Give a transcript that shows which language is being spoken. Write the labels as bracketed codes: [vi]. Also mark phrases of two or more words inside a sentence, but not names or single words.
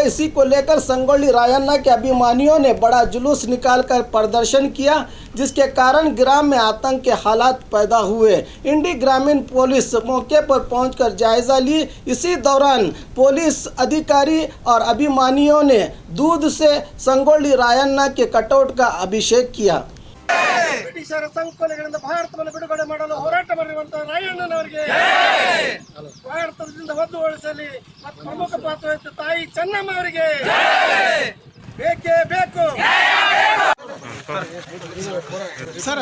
[hi] इसी को लेकर संगोली रायन्ना के अभिमानियों ने बड़ा जुलूस निकालकर प्रदर्शन किया, जिसके कारण ग्राम में आतंक के हालात पैदा हुए। इंडी ग्रामीण पुलिस मौके पर पहुंचकर जायजा ली। इसी दौरान पुलिस अधिकारी और अभिमानियों ने दूध से संगोली रायन्ना के कटआउट का अभिषेक किया। [kn] ಬ್ರಿಟಿಷರ ಸಂಕೋಲೆಗಳಿಂದ ಭಾರತವನ್ನು ಬಿಡುಗಡೆ ಮಾಡಲು ಹೋರಾಟ ಮಾಡಿರುವಂತಹ ರಾಯಣ್ಣನವರಿಗೆ ಭಾರತದಿಂದ ಒದ್ದು ಓಡಿಸಲಿ ಮತ್ತು ಪ್ರಮುಖ ಪಾತ್ರ ವಹಿಸಿದ ತಾಯಿ ಚೆನ್ನಮ್ಮ ಅವರಿಗೆ ಬೇಕೇ ಬೇಕು ಸರ್.